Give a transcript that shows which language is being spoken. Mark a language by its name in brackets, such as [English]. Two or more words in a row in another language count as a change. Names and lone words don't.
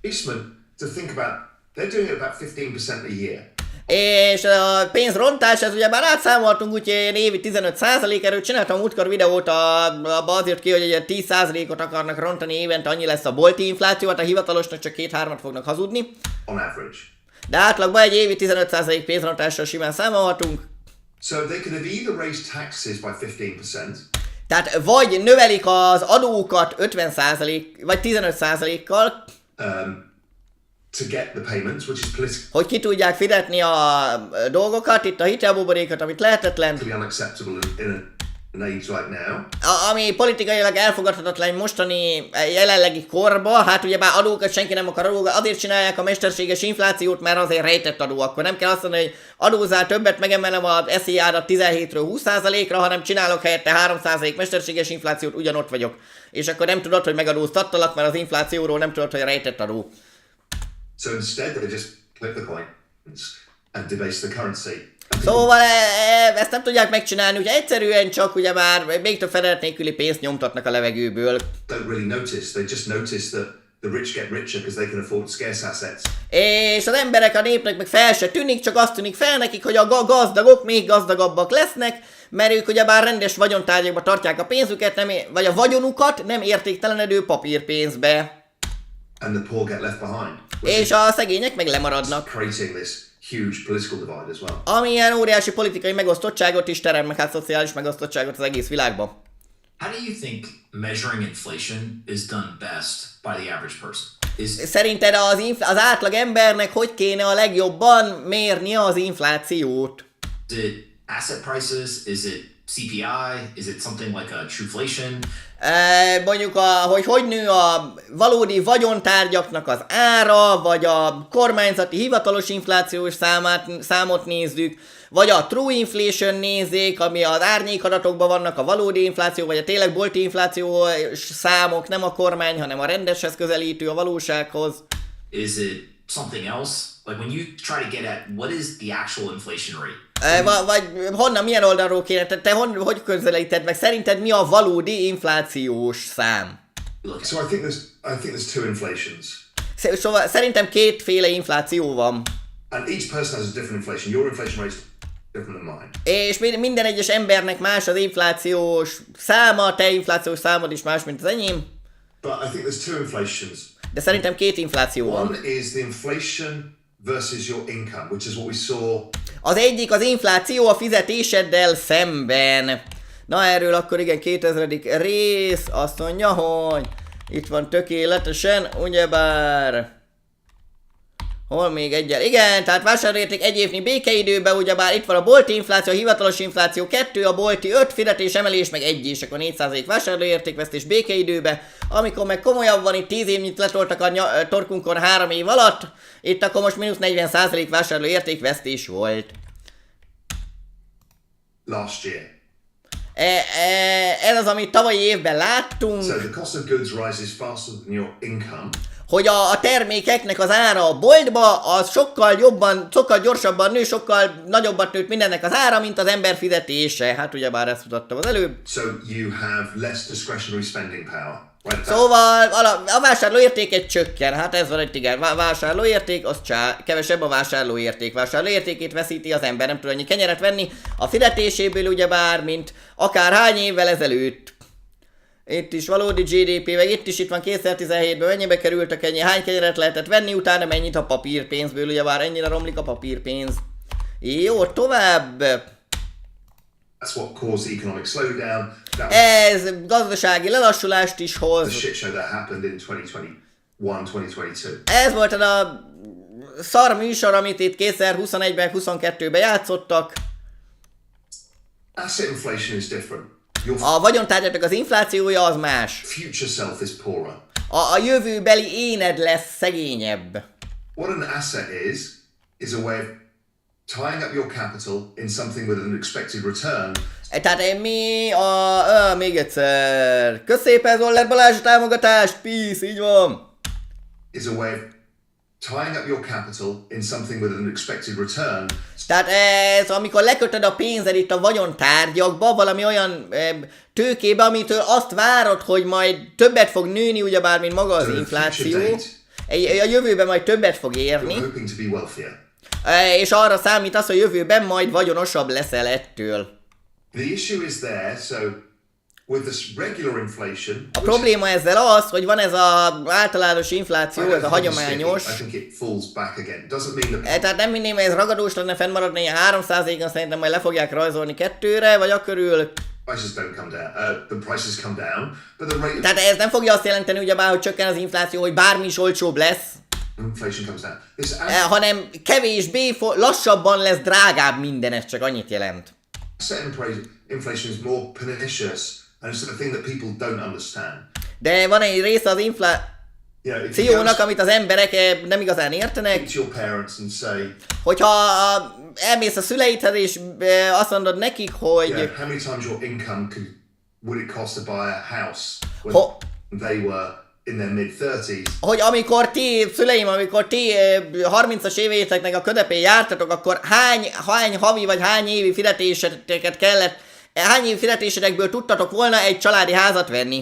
[Hungarian] És a pénzrontás, ez ugyebár átszámoltunk, úgyhogy évi 15%, erről csináltam múltkor videót, abba azért ki, hogy egy 10%-ot akarnak rontani évente, annyi lesz a bolti infláció, hát a hivatalosnak csak 2-3-at fognak hazudni. [English] On average. [Hungarian] De átlagban egy évi 15% pénzrontással simán számolhatunk. [English] So they could have either raised taxes by 15%. [Hungarian] Tehát vagy növelik az adókat 50% vagy 15%-kal, [English] To get the payments, which is politically [Hungarian] hogy ki tudják fizetni a dolgokat, itt a hitelbuborékot, amit lehetetlen, [English] unacceptable in an age like now. [Hungarian] ami politikailag elfogadhatatlan mostani jelenlegi korba, hát ugyebár adókat senki nem akar adókat, azért csinálják a mesterséges inflációt, mert azért rejtett adó, akkor nem kell azt mondani, hogy adózzál többet, megemelem az SZIA-ra 17-ről 20%-ra, hanem csinálok helyette 3% mesterséges inflációt, ugyanott vagyok. És akkor nem tudod, hogy megadóztattalak, mert az inflációról nem tudod, hogy rejtett adó. [English] So instead, they just clip the coins and debase the currency. [Hungarian] Szóval ezt nem tudják megcsinálni, ugye egyszerűen csak ugye már még több fedezet nélküli pénzt nyomtatnak a levegőből. [English] Don't really notice. They just notice that the rich get richer because they can afford scarce assets. [Hungarian] És az emberek, a népnek meg fel se tűnik, csak azt tűnik fel nekik, hogy a gazdagok még gazdagabbak lesznek, mert ők ugyebár rendes vagyontárgyakba tartják a pénzüket, vagy a vagyonukat nem értéktelenedő papírpénzbe. [English] And the poor get left behind. [Hungarian] És a szegények meg lemaradnak. [English] Creating this huge political divide as well. [Hungarian] Ami ilyen óriási politikai megosztottságot is terem, meg hát szociális megosztottságot az egész világban. [English] How do you think measuring inflation is done best by the average person? [Hungarian] Szerinted az átlag embernek hogy kéne a legjobban mérnie az inflációt? [English] Is it asset prices? Is it CPI? Is it something like a truflation? [Hungarian] Mondjuk, hogy nő a valódi vagyontárgyaknak az ára, vagy a kormányzati hivatalos inflációs számot nézzük, vagy a [English] true inflation [Hungarian] nézzék, ami az árnyékadatokban vannak, a valódi infláció, vagy a tényleg bolti inflációs számok, nem a kormány, hanem a rendeshez közelítő a valósághoz. [English] Is it something else? Like when you try to get at what is the actual inflation rate? [Hungarian] Vagy honnan, milyen oldalról kéne, te hogy közelíted meg? Szerinted mi a valódi inflációs szám? [English] So I think there's two inflations. [Hungarian] Szóval szerintem kétféle infláció van. [English] And each person has a different inflation. Your inflation rate is different than mine. [Hungarian] És minden egyes embernek más az inflációs száma, te inflációs számod is más, mint az enyém. [English] But I think there's two inflations. [Hungarian] De szerintem két infláció van. [English] One is the inflation versus your income, which is what we saw. [Hungarian] Az egyik az infláció a fizetéseddel szemben. Na erről akkor igen, 2000. rész, azt mondja, hogy itt van tökéletesen, ugyebár... Hol még egyel? Igen, tehát vásárlóérték egy évnyi békeidőben, ugyebár itt van a bolti infláció, a hivatalos infláció 2, a bolti 5, fizetés emelés meg 1, és akkor 4% vásárlóértékvesztés békeidőben, amikor meg komolyabb van, itt 10 évnyit letoltak a torkunkon 3 év alatt, itt akkor most mínusz 40% vásárlóértékvesztés volt. [English] Last year. [Hungarian] Ez az, amit tavalyi évben láttunk. [English] So the cost of goods rises faster than your income. [Hungarian] Hogy a termékeknek az ára a boltba, az sokkal gyorsabban nő, sokkal nagyobbat nőtt mindennek az ára, mint az ember fizetése. Hát ugyebár ezt mutattam az előbb. [English] So you have less discretionary spending power. Right? [Hungarian] Szóval a vásárlóértéket csökken, hát ez van egy igen, vásárlóérték, az kevesebb a vásárlóérték. Vásárlóértékét veszíti az ember, nem tud annyi kenyeret venni a fizetéséből ugyebár, mint akár hány évvel ezelőtt. Itt is valódi GDP, meg itt van 2017-ben mennyibe kerültek ennyi, hány kenyeret lehetett venni, utána mennyit a papírpénzből, ugyebár ennyire romlik a papírpénz. Jó, tovább! [English] That's what caused the economic slowdown. [Hungarian] Ez gazdasági lelassulást is hoz. [English] The shit show that happened in 2021-2022. [Hungarian] Ez volt az a szar műsor, amit itt 2021-ben, 2022-ben játszottak. [English] Asset inflation is different. [Hungarian] A vagyontárgyaknak az inflációja az más. [English] Future self is poorer. [Hungarian] A jövőbeli éned lesz szegényebb. [English] What an asset is a way of tying up your capital in something with an expected return. [Hungarian] Tehát még egyszer. Köszépen Zoller Balázs a támogatást, peace, így van. [English] Is a way of tying up your capital in something with an expected return. [Hungarian] Tehát ez, amikor lekötöd a pénzed itt a vagyontárgyakba, valami olyan tőkébe, amitől azt várod, hogy majd többet fog nőni, ugyebár, mint maga az infláció. A jövőben majd többet fog érni. És arra számít az, hogy jövőben majd vagyonosabb leszel ettől. [English] The issue is there, so with this regular inflation. [Hungarian] A probléma ezzel az, hogy van ez az általános infláció, ez a hagyományos. [English] I think it falls back again. Doesn't mean that. [Hungarian] Tehát nem hinném, ez ragadós lenne fennmaradni ilyen 3%-on, szerintem majd le fogják rajzolni 2-re, vagy akkörül. [English] Prices don't come down. The prices come down, but the rate. [Hungarian] Tehát ez nem fogja azt jelenteni ugyebár, hogy csökken az infláció, hogy bármi is olcsóbb lesz. [English] Inflation comes down. [Hungarian] Hanem kevésbé, lassabban lesz drágább minden, ez csak annyit jelent. [English] Inflation is more pernicious, and it's a thing that people don't understand. [Hungarian] De van egy része az inflációnak, amit az emberek nem igazán értenek. Hogyha elmész a szüleidhez és azt mondod nekik, hogy... [English] How many times your income would it cost to buy a house when they were in their mid-30s? [Hungarian] Hogy amikor amikor ti 30-as évéteknek a közepén jártatok, akkor hány havi vagy hány évi fizetéseteket kellett, hány évi fizetésetekből tudtatok volna egy családi házat venni?